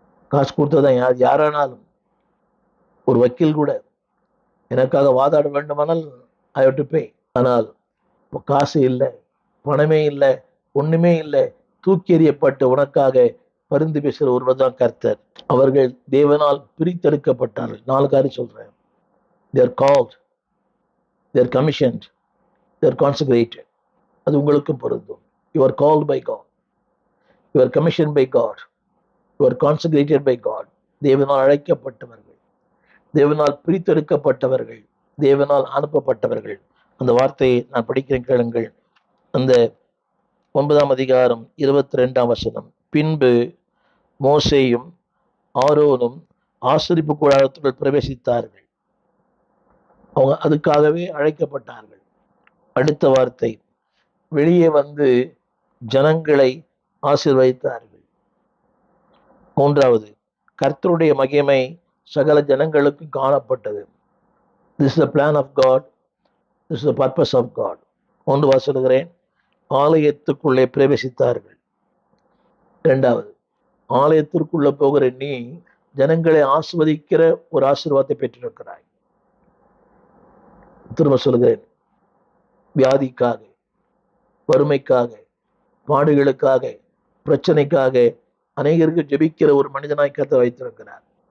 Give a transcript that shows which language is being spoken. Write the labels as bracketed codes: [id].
[ta] காசு கொடுத்ததான் யாரானாலும், ஒரு வக்கீல் கூட எனக்காக வாதாட வேண்டுமானால் [en] I have to pay. [ta] ஆனால் காசு இல்லை, பணமே இல்லை, ஒண்ணுமே இல்லை, தூக்கி எறியப்பட்டு உனக்காக பரிந்து பேசுகிற ஒருவர் தான் கர்த்தர். அவர்கள் தேவனால் பிரித்தெடுக்கப்பட்டார்கள். 4 காரியம் சொல்றேன். [en] they are called, they are commissioned, they are consecrated. [ta] அது உங்களுக்கும் பொருந்தும். [en] you are called by God, you are commissioned by God, you are consecrated by God. [ta] தேவனால் அழைக்கப்பட்டவர்கள், தேவனால் பிரித்தெடுக்கப்பட்டவர்கள், தேவனால் அனுப்பப்பட்டவர்கள். அந்த வார்த்தையை நான் படிக்கிறேன், கேளுங்கள். அந்த 9ஆம் அதிகாரம் 22ஆம் வசனம். பின்பு மோசேயும் ஆரோனும் ஆசரிப்பு கூடாரத்துக்குள் பிரவேசித்தார்கள். அவங்க அதுக்காகவே அழைக்கப்பட்டார்கள். அடுத்த வார்த்தை, வெளியே வந்து ஜனங்களை ஆசீர்வதித்தார்கள். 3வது, கர்த்தருடைய மகிமை சகல ஜனங்களுக்கு காணப்பட்டது. [en] This is the plan of God, this is the purpose of God. [ta] 1 வாசிக்கிறேன். ஆலயத்துக்குள்ளே பிரவேசித்தார்கள். 2வது, ஆலயத்திற்குள்ள போகிற நீ ஜனங்களை ஆசிர்வதிக்கிற ஒரு ஆசீர்வாதத்தை பெற்றிருக்கிறாய். திரும்ப சொல்கிறேன், வியாதிக்காக, வறுமைக்காக, பாடுகளுக்காக, பிரச்சனைக்காக அநேகருக்கு ஜெபிக்கிற ஒரு மனிதனாய் கர்த்தர் வைத்திருக்கிறார்.